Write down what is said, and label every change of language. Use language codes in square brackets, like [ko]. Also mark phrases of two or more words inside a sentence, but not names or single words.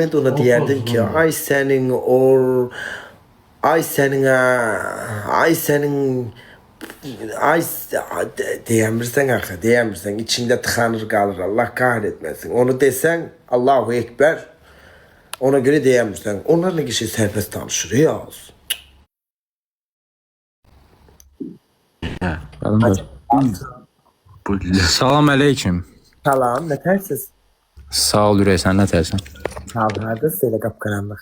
[tr] Ben de ona diyerdim ki ay senin ay diyemirsen içinde tıkanır kalır Allah kahretmesin onu desen Allahu Ekber [az] Ona göre deyəmirsən. Onlar nə şey sərbəst danışır yaz. Salam əleyküm. Salam, nə tərsiz? Sağ ol ürək, sən nə tərsən? Sağ ol, hardasınız elə qapqaranlıq.